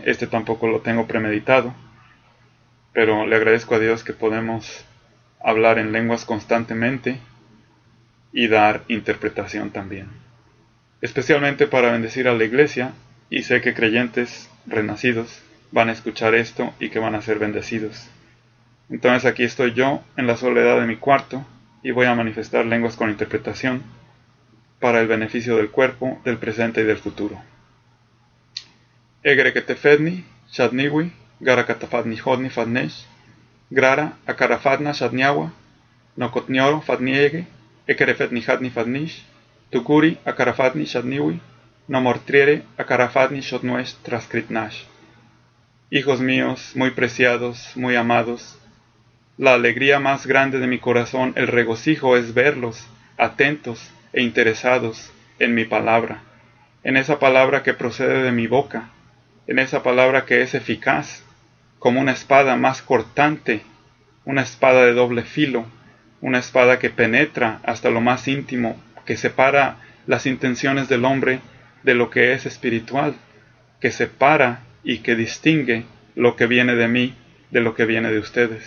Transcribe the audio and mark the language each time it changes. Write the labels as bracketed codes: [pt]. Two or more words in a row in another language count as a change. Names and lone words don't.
[es] Este tampoco lo tengo premeditado, pero le agradezco a Dios que podemos hablar en lenguas constantemente y dar interpretación también, especialmente para bendecir a la iglesia, y sé que creyentes renacidos van a escuchar esto y que van a ser bendecidos. Entonces aquí estoy yo en la soledad de mi cuarto y voy a manifestar lenguas con interpretación para el beneficio del cuerpo, del presente y del futuro. Egre que te fedni, shadniwi, gara katafadni hodni fadnesh, grara akarafadna shadniawa, nokotnioro fadniege, ekerefetni hadni fadnish, tukuri akarafadni shadniwi, no mortriere akarafadni shodnuesh transcritnash. Hijos míos, muy preciados, muy amados, la alegría más grande de mi corazón, el regocijo es verlos, atentos e interesados en mi palabra, en esa palabra que procede de mi boca, en esa palabra que es eficaz, como una espada más cortante, una espada de doble filo, una espada que penetra hasta lo más íntimo, que separa las intenciones del hombre de lo que es espiritual, que separa y que distingue lo que viene de mí de lo que viene de ustedes.